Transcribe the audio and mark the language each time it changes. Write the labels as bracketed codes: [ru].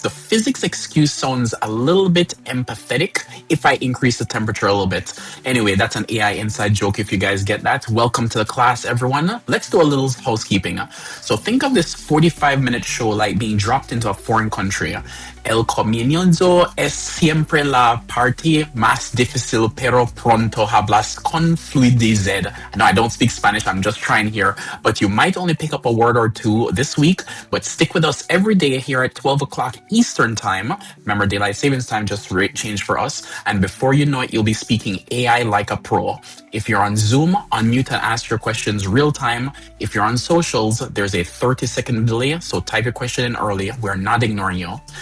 [en] The physics excuse sounds a little bit empathetic if I increase the temperature a little bit. Anyway, that's an AI inside joke if you guys get that. Welcome to the class, everyone. Let's do a little housekeeping. So think of this 45-minute show like being dropped into a foreign country. [es] El comienzo es siempre la parte más difícil, pero pronto hablas con fluidez. [en] No, I don't speak Spanish, I'm just trying here. But you might only pick up a word or two this week, but stick with us every day here at 12 o'clock Eastern Time. Remember, Daylight Savings Time just changed for us. And before you know it, you'll be speaking AI like a pro. If you're on Zoom, unmute and ask your questions real time. If you're on socials, there's a 30-second delay, so type your question in early. We're not ignoring you.